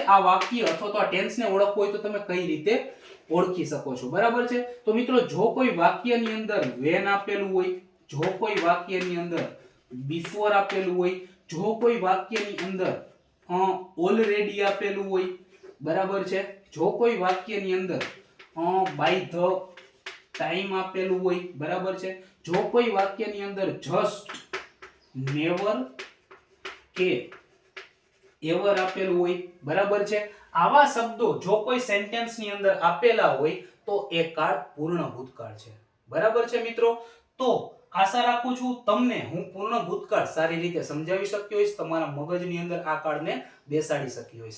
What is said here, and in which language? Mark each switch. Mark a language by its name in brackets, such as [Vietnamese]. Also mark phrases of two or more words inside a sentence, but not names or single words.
[Gujarati] આ વાક્ય અથવા તો આ ટેન્સને ઓળખવું હોય તો તમે કઈ રીતે ઓળખી શકો છો. બરાબર છે? તો મિત્રો જો કોઈ વાક્યની અંદર when આપેલું હોય, જો કોઈ વાક્યની અંદર before આપેલું હોય, જો કોઈ વાક્યની અંદર already આપેલું હોય બરાબર છે, જો કોઈ વાક્યની અંદર [English] by the time [Gujarati] આપેલું હોય બરાબર છે, જો કોઈ વાક્યની અંદર [English] just, never [Gujarati] કે એવર આપેલું હોય બરાબર છે, આવા શબ્દો જો કોઈ સેન્ટેન્સ ની અંદર આપેલા હોય તો એ કાળ પૂર્ણ ભૂતકાળ છે. બરાબર છે મિત્રો? તો આશા રાખું છું તમને હું પૂર્ણ ભૂતકાળ સારી રીતે સમજાવી શક્યો હોઈશ, તમારા મગજની અંદર આ કાળને બેસાડી શક્યો હોઈશ.